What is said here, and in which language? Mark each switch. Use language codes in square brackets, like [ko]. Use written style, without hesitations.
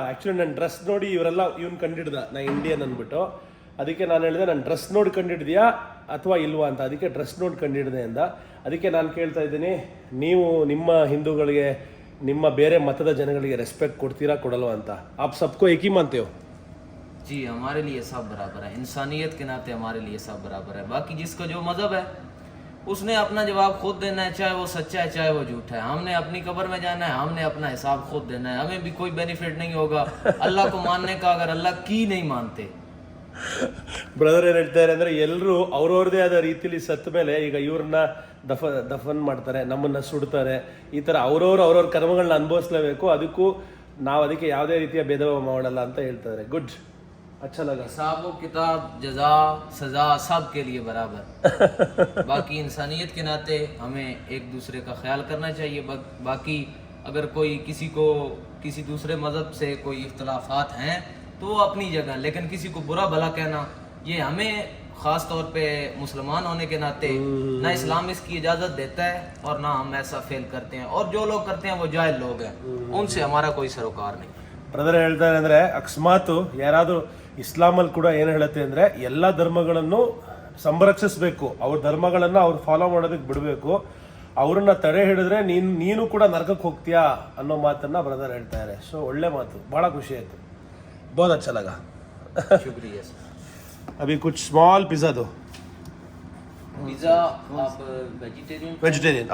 [kn] Actually ನನ್ನ dress ನೋಡಿ ಇವರೆಲ್ಲ ಇವ್ನು ಕಂಡಿಡ್ದ ನಾ ಇಂಡಿಯನ್ ಅಂದ್ಬಿಟ್ಟು. ಅದಕ್ಕೆ ನಾನು ಹೇಳಿದೆ, ನನ್ನ ಡ್ರೆಸ್ ನೋಡಿ ಕಂಡಿಡ್ದೆಯಾ ಅಥವಾ ಇಲ್ವಾ ಅಂತ. ಅದಕ್ಕೆ ಡ್ರೆಸ್ ನೋಡಿ ಕಂಡಿಡ್ದೆ ಅಂದ. ಅದಕ್ಕೆ ನಾನು ಕೇಳ್ತಾ ಇದ್ದೀನಿ, ನೀವು ನಿಮ್ಮ ಹಿಂದೂಗಳಿಗೆ, ನಿಮ್ಮ ಬೇರೆ ಮತದ ಜನಗಳಿಗೆ ರೆಸ್ಪೆಕ್ಟ್ ಕೊಡ್ತೀರಾ ಕೊಡಲ್ವಾ ಅಂತ. [hi] ಆಪ್ ಸಬ್ಕೋ ಏಕಿ ಮಾನ್ತೆ ಹೋ? जी हमारे लिए सब बराबर है. इंसानियत के नाते हमारे लिए सब बराबर है. बाकी जिसका जो मज़हब है उसने अपना जवाब खुद देना है, चाहे वो सच्चा है चाहे वो झूठा है। हमने अपनी कब्र में जाना है, हमने अपना हिसाब खुद देना है। हमें भी कोई बेनिफिट नहीं होगा अल्लाह को मानने का अगर अल्लाह की नहीं मानते। [kn] ಬ್ರದರ್ ಏನು ಹೇಳ್ತಾರೆ ಅಂದರೆ ಎಲ್ಲರೂ ಅವ್ರವ್ರದೇ ಆದ ರೀತಿಯಲ್ಲಿ ಸತ್ತ ಮೇಲೆ ಈಗ ಇವ್ರನ್ನ ದಫನ್ ಮಾಡ್ತಾರೆ, ನಮ್ಮನ್ನ ಸುಡ್ತಾರೆ, ಈ ಥರ ಅವ್ರವ್ರ ಕರ್ಮಗಳನ್ನ ಅನುಭವಿಸ್ಲೇಬೇಕು, ಅದಕ್ಕೂ ನಾವು ಅದಕ್ಕೆ ಯಾವುದೇ ರೀತಿಯ ಭೇದ ಭಾವ ಮಾಡಲ್ಲ ಅಂತ ಹೇಳ್ತಾರೆ. [hi] ಗುಡ್, अच्छा लगा। हिसाब किताब जजा सजा सब के लिए बराबर बाकी इंसानियत के नाते हमें एक दूसरे का ख्याल करना चाहिए। बाकी अगर कोई किसी को किसी दूसरे मज़हब से कोई इख्तलाफात हैं तो वो अपनी जगह, लेकिन किसी को बुरा भला कहना ये हमें ख़ास तौर पे मुसलमान होने के नाते ना इस्लाम इसकी इजाज़त देता है और ना हम ऐसा फेल करते हैं, और जो लोग करते हैं वो जाहिल लोग हैं, उनसे हमारा कोई सरोकार नहीं। [kn] ಬ್ರದರ್ ಹೇಳ್ತಾರೆ ಅಂದರೆ ಅಕಸ್ಮಾತ್ ಯಾರಾದರೂ ಇಸ್ಲಾಮಲ್ಲಿ ಕೂಡ ಏನು ಹೇಳುತ್ತೆ ಅಂದರೆ ಎಲ್ಲ ಧರ್ಮಗಳನ್ನು ಸಂರಕ್ಷಿಸಬೇಕು, ಅವ್ರ ಧರ್ಮಗಳನ್ನು ಅವ್ರು ಫಾಲೋ ಮಾಡೋದಕ್ಕೆ ಬಿಡಬೇಕು, ಅವ್ರನ್ನ ತಡೆ ಹಿಡಿದ್ರೆ ನೀನು ಕೂಡ ನರಕಕ್ಕೆ ಹೋಗ್ತೀಯಾ ಅನ್ನೋ ಮಾತನ್ನ ಬ್ರದರ್ ಹೇಳ್ತಾರೆ. ಸೊ ಒಳ್ಳೆ ಮಾತು, ಭಾಳ ಖುಷಿ ಆಯಿತು, [hi] बहुत अच्छा लगा। शुक्रिया सर। अभी कुछ स्मॉल पिज़्ज़ा दो। पिज़्ज़ा आप वेजिटेरियन